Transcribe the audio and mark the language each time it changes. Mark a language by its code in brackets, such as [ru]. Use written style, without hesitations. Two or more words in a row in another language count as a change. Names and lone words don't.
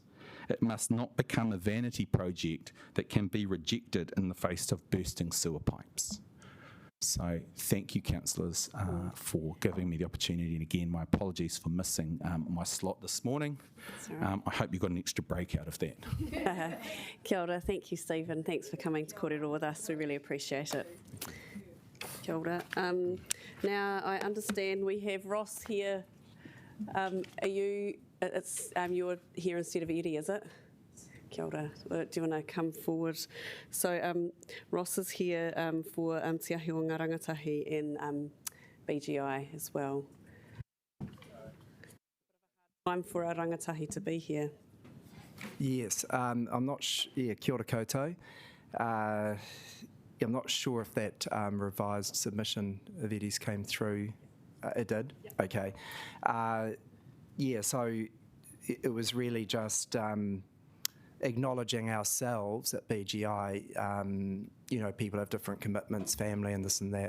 [en] It must not become a vanity project that can be rejected in the face of bursting sewer pipes. So thank you, councillors, for giving me the opportunity. And again, my apologies for missing my slot this morning. Right. I hope you got an extra break out of that. [mi] Kia ora. [en] Thank you, Stephen. Thanks for coming to kōrero with us. We really appreciate it. [mi] Kia ora. [en] Now, I understand we have Ross here. Are you? You're here instead of Eddie, is it? [mi] Kia ora. [en] Do you want to come forward? So Ross is here for Te Ahi o Ngā Rangatahi in BGI as well. Time for our rangatahi to be here. Yes, I'm not [mi] kia ora koutou. [en] I'm not sure if that revised submission of Eddie's came through. It did? Yep. Okay. Yeah, so it was really just acknowledging ourselves at BGI, people have different commitments, family and this and that.